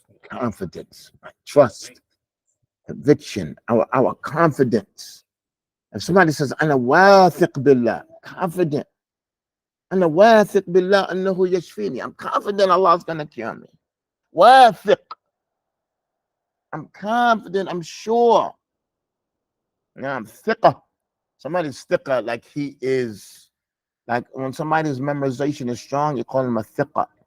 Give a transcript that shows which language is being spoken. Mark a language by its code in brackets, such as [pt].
[en] Confidence, trust, conviction, our confidence. If somebody says, [ar] أنا واثق بالله, [en] confident. [ar] أنا واثق بالله أنه يشفيني. [en] I'm confident Allah is going to cure me. واثق. I'm confident, I'm sure. Now I'm ثقة. Somebody's ثقة, like he is, like when somebody's memorization is strong, you call him a ثقة.